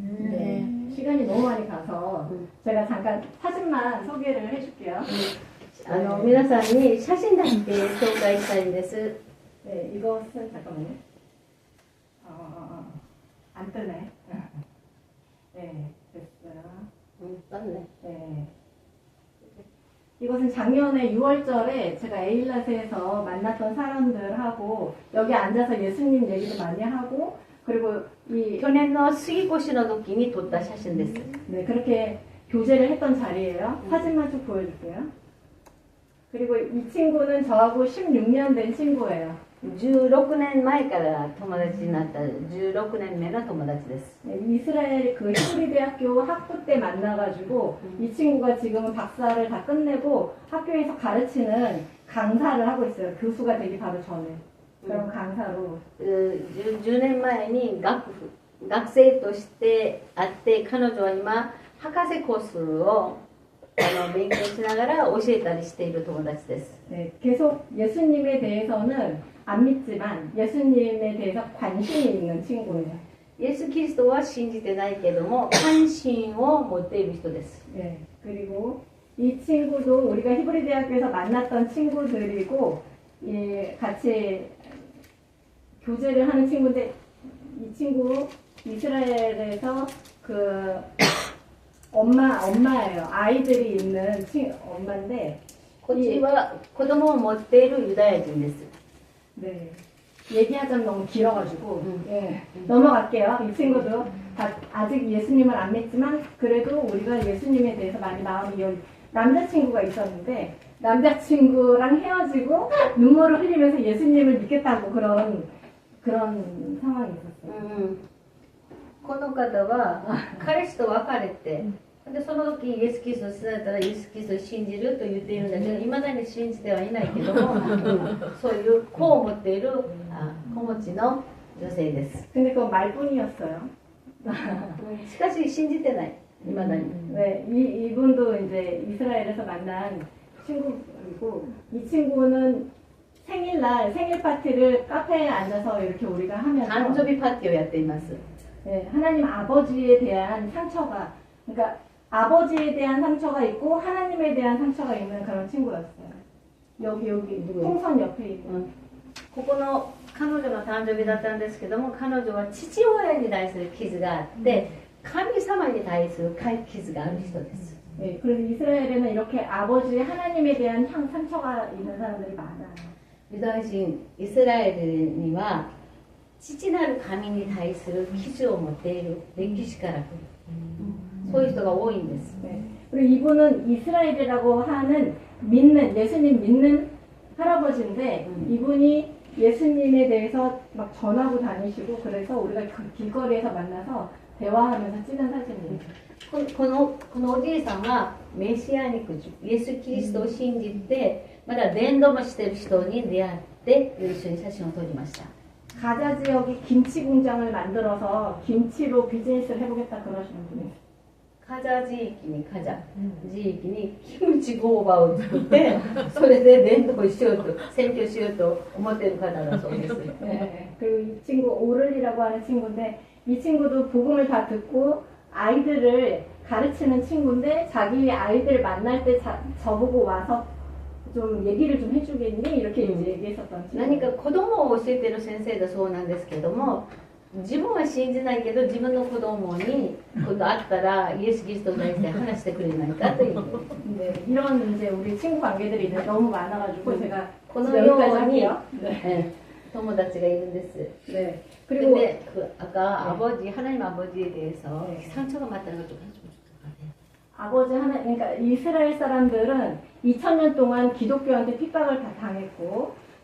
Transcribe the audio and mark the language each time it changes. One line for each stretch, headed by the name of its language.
Korean: 네, 시간이 너무 많이 가서 제가 잠깐 사진만 소개를 해줄게요.
Japanese: 皆さんに写真だけ紹介したいんです。
Korean: 네, 이것은 잠깐만요. 안 뜨네. 네, 됐어요. 네. 이것은 작년에 6월절에 제가 에일랏에서 만났던 사람들하고 여기 앉아서 예수님 얘기도 많이 하고 그리고 이
Japanese: 去年の杉越の時に撮った写真です。
Korean: 네, 그렇게 교제를 했던 자리예요. 사진만 쭉 보여줄게요. 그리고 이 친구는 저하고 16년 된 친구예요.
Japanese: 16年前から友達になった16年目の友達です。
Korean: 네, 이스라엘 그 히브리 대학교 학부 때 만나가지고 이 친구가 지금은 박사를 다 끝내고 학교에서 가르치는 강사를 하고 있어요. 교수가 되기 바로 전에. 그럼 강사로.
Japanese: 10年前に学生として会って彼女は今博士コースを勉強しながら教えたりしている友達です。
Korean: 네, 계속 예수님에 대해서는 안 믿지만 예수님에 대해서 관심이 있는 친구예요.
Japanese: イエス・キリストは信じてないけども関心を持っている人です。
Korean: 네, 그리고 이 친구도 우리가 히브리 대학교에서 만났던 친구들이고 예, 같이 교제를 하는 친구인데 이 친구 이스라엘에서 그 엄마예요. 아이들이 있는 엄마인데
Japanese: こっちは子供を持っているユダヤ人です。
Korean: 네. 얘기하자면 너무 길어가지고 예, 넘어갈게요. 이 친구도 아직 예수님을 안 믿지만 그래도 우리가 예수님에 대해서 많이 마음이 열 남자친구가 있었는데 남자친구랑 헤어지고 눈물을 흘리면서 예수님을 믿겠다고 그런 상황이 있었어요.
Japanese: この方は彼氏と別れてでその時イエス・キリストを伝えたらイエス・キリストを信じると言っているんだけどいまだに信じてはいないけども、そういう子を持っている子持ちの女性です。
Korean: 근데 그건 말뿐이었어요.
Japanese: しかし信じてない。이마다니.
Korean: 네, 이분도 이제 이스라엘에서 만난 친구이고, 이 친구는 생일날 생일 파티를 카페에 앉아서 이렇게 우리가 하면서
Japanese: 단조비 파티를 やっています。
Korean: 네, 하나님 아버지에 대한 상처가, 그러니까 아버지에 대한 상처가 있고 하나님에 대한 상처가 있는 그런 친구였어요. 여기 누구요? 풍선 옆에 있는.
Japanese: ここの彼女の誕生日だったんですけども、彼女は父親に対する傷があって、神様に対する傷がある人です。
Korean: 네, 그래서 이스라엘에는 이렇게 아버지 하나님에 대한 상처가 있는 사람들이 많아요.
Japanese: ユダヤ人イスラエルには父なる神に対する傷を持っている歴史から来る、そういう人が多いんです。
Korean: 네. 그리고 이분은 이스라엘이라고 하는 믿는, 예수님 믿는 할아버지인데, 이분이 예수님에 대해서 막 전하고 다니시고, 그래서 우리가 그 길거리에서 만나서 대화하면서 찍은 사진이에요.
Japanese: このおじいさんはメシアニック、イエス・キリストを信じてまだ伝道もしている人に出会って一緒に写真を撮りました。
Korean: 가자 지역에 김치 공장을 만들어서 김치로 비즈니스를 해보겠다 그러시는 분이에요. カジャ地域にキムチ工場を作ってそれで伝道しようと宣教しようと思っている方だそうです。 네. 그리고 이 친구 오를이라고 하는 친구인데, 이 친구도 복음을 다 듣고 아이들을 가르치는 친구인데, 자기 아이들 만날 때 저보고 와서 좀 얘기를 좀 해주겠니? 이렇게 이제 얘기했었던 친구.
Japanese: 何か子供を教えている先生だそうなんですけども、自分は信じないけど自分の子供に今度会ったらイエス・キリストに対して話してくれないかという
Korean: 네, 이런 이제 우리 친구 관계들이 이제 너무 많아가지고 제가
Japanese: このよう
Korean: 여기까지
Japanese: に
Korean: 할게요. 네.
Japanese: 友達がいるんです。
Korean: 네.
Japanese: で
Korean: 그리고 아까 아버지 하나님 아버지에 대해서 상처가 맞다는 걸 좀 해주면 좋을 것 같아요. 아버지 하나, 그러니까 이스라엘 사람들은 2000년 동안 기독교한테 핍박을 다 당했고,